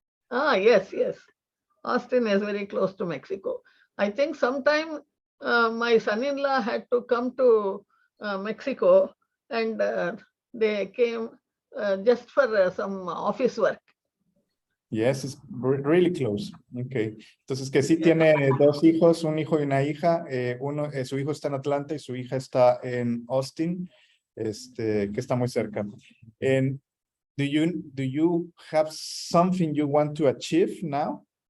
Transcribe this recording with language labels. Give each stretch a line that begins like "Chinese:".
English: Yes. Austin is very close to Mexico. I think sometime my son-in-law had to come to Mexico, and they came just for some office work. Yes, it's really close. Okay.
Spanish: Entonces que sí tiene dos hijos, un hijo y una hija. Su hijo está en Atlanta y su hija está en Austin, que está muy cerca.
English: And do you have something you want to achieve now?